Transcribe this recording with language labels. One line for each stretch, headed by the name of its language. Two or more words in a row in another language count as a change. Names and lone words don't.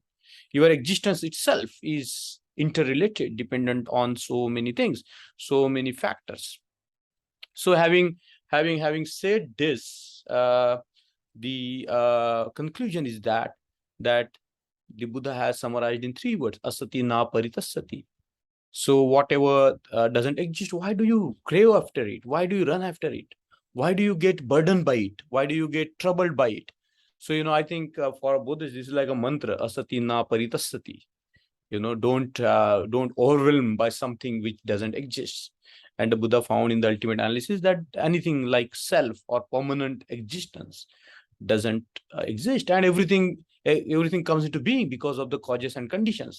English: Your existence itself is interrelated, dependent on so many things, so many factors. So having said this, the conclusion is that the Buddha has summarized in three words:
Pali: asati na paritasati.
English: So whatever doesn't exist, why do you crave after it? Why do you run after it? Why do you get burdened by it? Why do you get troubled by it? So I think for Buddhists, this is like a mantra:
Pali: asati na paritasati.
English: Don't overwhelm by something which doesn't exist. And the Buddha found in the ultimate analysis that anything like self or permanent existence doesn't exist, and everything everything comes into being because of the causes and conditions.